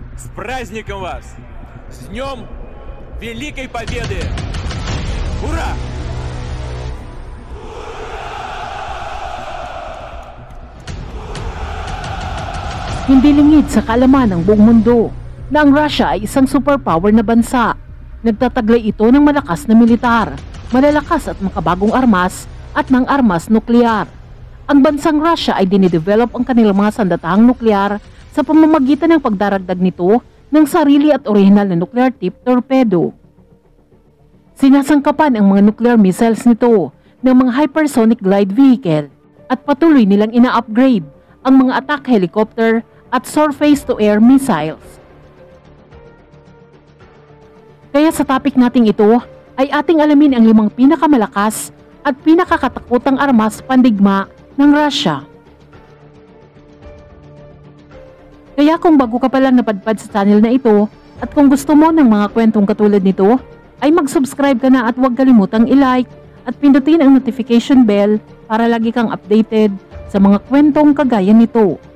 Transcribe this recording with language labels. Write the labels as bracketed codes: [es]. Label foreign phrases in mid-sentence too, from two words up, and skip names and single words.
[ru] праздником вас! С Днем Великой Победы! Ура! [tl] Hindi lingid sa kaalaman ng buong mundo na ang Russia ay isang superpower na bansa. Nagtataglay ito ng malakas na militar, malalakas at makabagong armas at ng armas nuklear. Ang bansang Russia ay dinidevelop ang kanilang mga sandatahang nuklear sa pamamagitan ng pagdaragdag nito ng sarili at orihinal na [en] nuclear tip torpedo. [tl] Sinasangkapan ang mga [en] nuclear missiles [tl] nito ng mga [en] hypersonic glide vehicle [tl] at patuloy nilang ina-upgrade ang mga [en] attack helicopter [tl] at [en] surface-to-air missiles. [tl] Kaya sa topic nating ito ay ating alamin ang 5 pinakamalakas at pinakakatakutang armas pandigma ng Russia. Kaya kung bago ka pa lang napadpad sa channel na ito at kung gusto mo ng mga kwentong katulad nito, ay mag-subscribe ka na at huwag kalimutang i-like at pindutin ang [en] notification bell [tl] para lagi kang updated sa mga kwentong kagaya nito.